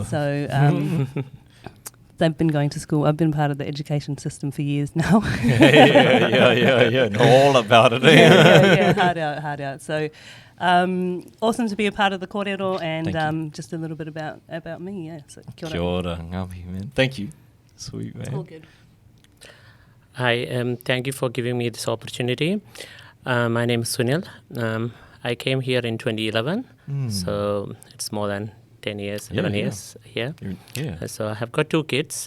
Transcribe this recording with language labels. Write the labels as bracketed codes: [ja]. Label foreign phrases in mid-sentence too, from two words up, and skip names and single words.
[en] So they've been going to school. I've been part of the education system for years now. Yeah. Know all about it. yeah, hard out. So awesome to be a part of the koorero, Thank and just a little bit about me. Yeah. So [mi] kia ora. Kia ora, ngāmi, [en] man. Thank you. Sweet, man. All good. Hi, thank you for giving me this opportunity. My name is Sunil. I came here in 2011, so it's more than 10 years, 11 years here. Yeah. So I have got 2 kids.